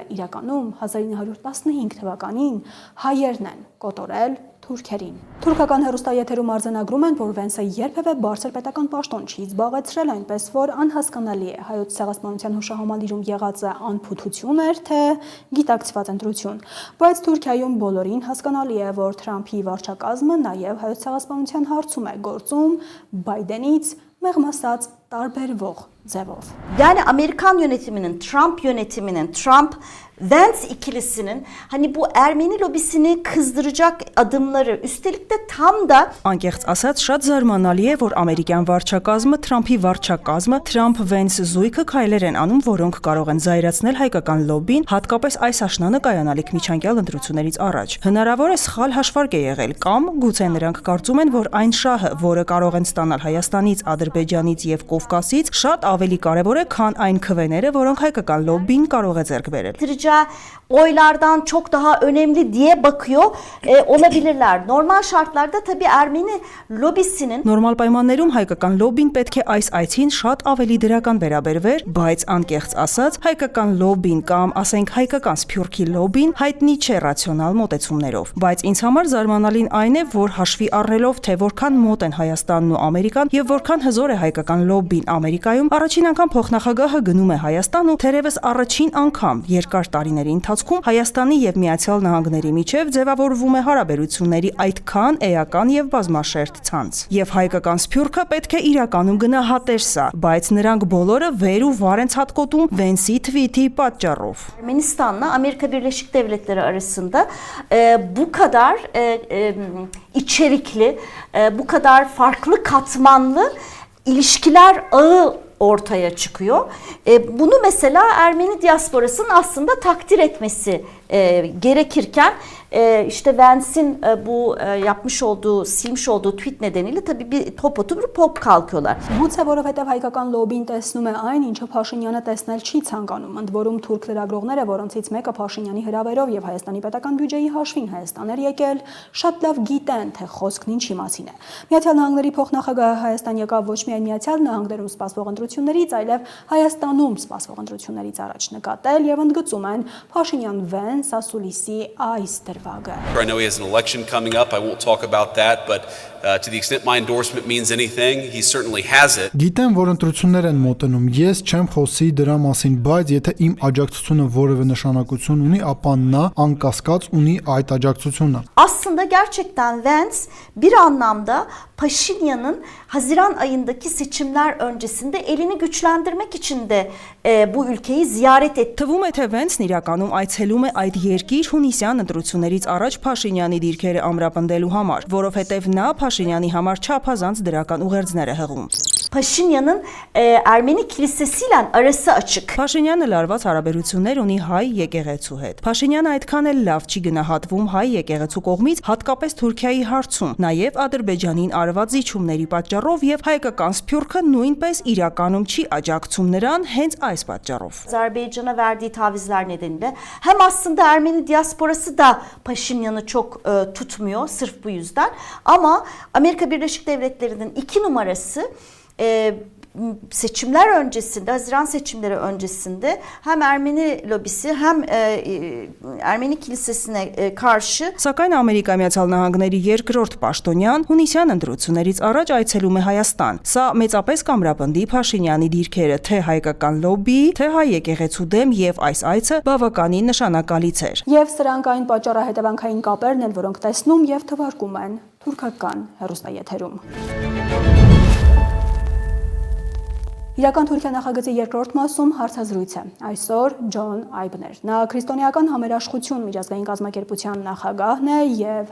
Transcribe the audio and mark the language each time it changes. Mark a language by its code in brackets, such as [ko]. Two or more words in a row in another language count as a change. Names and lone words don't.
[hy] իրականում 1915 թվականին հայերն են կոտորել թուրքերին։ Թուրքական հեռուստաեթերում արձանագրում են, որ Վենսը երբևէ բարձր պետական պաշտոն չի զբաղեցրել, այնպես որ անհասկանալի է հայոց ցեղասպանության հուշահամալիրում եղածը անփութություն էր, թե գիտակցված ընտրություն։ Բայց Թուրքիայում բոլորին հասկանալի է, որ Թրամփի վարչակազմը նաև հայոց ցեղասպանության հարցում է գործում Բայդենից mեղմ ասած տարբերվող ձևով։ [tr] Yani Amerikan yönetiminin, Trump yönetiminin, Trump-Vance ikilisinin hani bu Ermeni lobisini kızdıracak adımları, üstelik de tam da [hy] անկեղծ ասած շատ զարմանալի է, որ ամերիկյան վարչակազմը, Թրամփի վարչակազմը, Trump-Vance զույգը քայլեր են անում, որոնք կարող են զայրացնել հայկական լոբին, հատկապես այս աշնանը կայանալիք միջանկյալ ընտրություններից առաջ։ Հնարավոր է սխալ հաշվարկ է եղել կամ գուցե նրանք կարծում են, որ այն շահը, որը կարող են ստանալ Հայաստանից, Ադրբեջանից եւ Կովկասից, շատ ավելի կարևոր է, քան այն քվեները, որոնք հայկական լոբին կարող է ձեռք բերել։ [tr] oylardan çok daha önemli diye bakıyor olabilirler. Normal şartlarda tabii Ermeni lobisinin [hy] Նորմալ պայմաններում հայկական լոբին պետք է այս այցին շատ ավելի դրական վերաբերվեր, բայց անկեղծ ասած, հայկական լոբին կամ ասենք հայկական սփյուռքի լոբին հայտնի չէ ռացիոնալ մոտեցումներով։ Բայց ինձ համար զարմանալին այն է, որ հաշվի առնելով, թե որքան մոտ են Հայաստանն ու Ամերիկան եւ որքան հզոր է հայկական լոբին Ամերիկայում, առաջին անգամ փոխնախագահը գնում է Հայաստան ու թերևս առաջին անգամ երկար տարիների ընթացքում Հայաստանի եւ Միացյալ Նահանգների միջև ձևավորվում է հարաբերությունների այդքան էական եւ բազմաշերտ ցանց։ Եվ հայկական սփյուռքը պետք է իրականում գնահատեր սա, բայց նրանք բոլորը վեր ու վար են ցածկոտում Վենսի թվիթի պատճառով։ [tr] Ermenistan'la Amerika Birleşik Devletleri arasında bu kadar içerikli, bu kadar farklı katmanlı ilişkiler ağı ortaya çıkıyor. Bunu mesela Ermeni diasporasının aslında takdir etmesi gerekirken işte Vance'in bu yapmış olduğu, silmiş olduğu tweet nedeniyle tabii bir top oturup pop kalkıyorlar. [hy] Գուցե որովհետև հայկական լոբին տեսնում է այն, ինչը Փաշինյանը տեսնել չի ցանկանում, ընդ որում թուրք լրագրողները, որոնցից մեկը Փաշինյանի հրավերով եւ Հայաստանի պետական բյուջեի հաշվին Հայաստան էր եկել, շատ լավ գիտեն, թե խոսքն ինչի մասին է։ Միացյալ Նահանգների փոխնախագահը Հայաստան եկավ ոչ միայն Միացյալ Նահանգներում սպասվող ընտրություններից, այլև Հայաստանում սպասվող ընտրություններից առաջ նկատել եւ ընդգծում են Փաշինյան-Վենս ասուլիսի այս դրվագը։ [en] I know he has an election coming up. I won't talk about that, but to the extent my endorsement means anything, he certainly has it. [hy] Գիտեմ, որ ընտրություններ են մոտենում։ Ես չեմ խոսի дրա մասին, բայց եթե իմ աջակցությունը որևէ նշանակություն ունի, ապա նա անկասկած ունի այդ աջակցությունը։ [tr] Aslında gerçekten Vance bir anlamda Paşinyan'ın Haziran ayındaki seçimler öncesinde elini güçlendirmek için de bu ülkeyi ziyaret etti. [hy] Թվում է, թե Վենսն իրականում այցելում է այդ երկիր հունիսյան ընտրություններից առաջ Փաշինյանի դիրքերը ամրապնդելու համար, որովհետև նա Փաշինյանի համար չափազանց դրական ուղերձներ է հղում։ [tr] Paşinyan'ın Ermeni kilisesiyle arası açık. [hy] Փաշինյանը լարված հարաբերություններ ունի հայ եկեղեցու հետ։ Փաշինյանը այդքան էլ լավ չի գնահատվում հայ եկեղեցու կողմից, հատկապես Թուրքիայի հարցում, նաև Ադրբեջանին արված զիջումների պատճառով եւ հայկական սփյուռքը նույնպես իրականում չի աջակցում նրան հենց այս պատճառով։ [tr] Azerbaycan'a verdiği tavizler nedeniyle hem aslında Ermeni diasporası da Paşinyan'ı çok tutmuyor sırf bu yüzden, ama Amerika Birleşik Devletleri'nin 2 numarası seçimler öncesinde, Haziran seçimleri öncesinde hem Ermeni lobisi hem Ermeni kilisesine karşı. [hy] Սակայն Ամերիկայի Միացյալ Նահանգների երկրորդ պաշտոնյան հունիսյան ընտրություններից առաջ այցելում է Հայաստան։ Սա մեծապես կամրապնդի Փաշինյանի դիրքերը թե հայկական լոբի, թե հայ եկեղեցու դեմ, եւ այս այցը բավականին նշանակալից էր։ Եվ սրանք այն պատճառահետևանքային կապերն են, որոնք տեսնում եւ թվարկում են թուրքական հեռուստաեթերում։ Իրական Թուրքիա նախագծի երկրորդ մասում հարցազրույց է։ Այսօր Ջոն Այբներ։ Նա քրիստոնեական համերաշխություն միջազգային կազմակերպության նախագահն է եւ